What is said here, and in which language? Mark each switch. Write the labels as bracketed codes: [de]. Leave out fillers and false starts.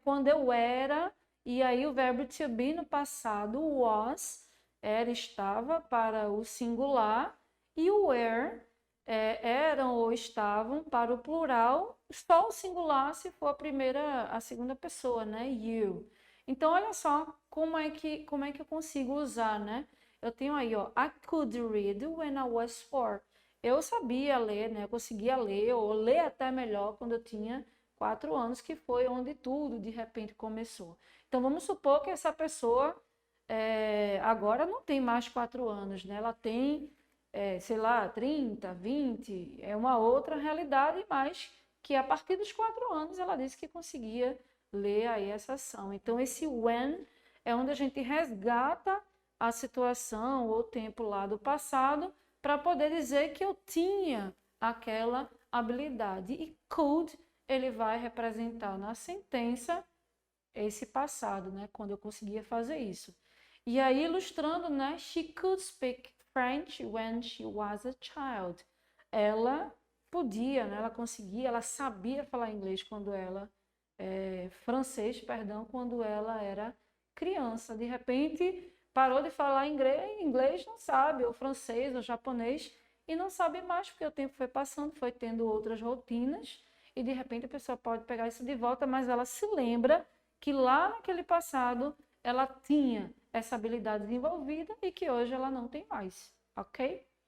[pt] Quando eu era, e aí o verbo to be no passado, was, era, estava para o singular, e o were, eram ou estavam para o plural, só o singular se for a segunda pessoa, né? You. Então, olha só como é que eu consigo usar, né? Eu tenho aí, ó, [en] I could read when I was 4. [pt] Eu sabia ler, né? Eu conseguia ler, ou ler até melhor quando eu tinha 4 anos, que foi onde tudo, de repente, começou. Então, vamos supor que essa pessoa agora não tem mais 4 anos, né? Ela tem, sei lá, 30, 20, é uma outra realidade, mas que a partir dos 4 anos ela disse que conseguia ler aí essa ação. Então, esse when é onde a gente resgata a situação ou o tempo lá do passado para poder dizer que eu tinha aquela habilidade. E could, ele vai representar na sentença esse passado, né? Quando eu conseguia fazer isso. E aí, ilustrando, né? [en] She could speak French when she was a child. [pt] Ela podia, né? Ela conseguia, ela sabia falar inglês quando ela francês, perdão, quando ela era criança. De repente, parou de falar inglês, não sabe, ou francês, ou japonês, e não sabe mais, porque o tempo foi passando, foi tendo outras rotinas, e de repente a pessoa pode pegar isso de volta, mas ela se lembra que lá naquele passado ela tinha essa habilidade desenvolvida e que hoje ela não tem mais, ok?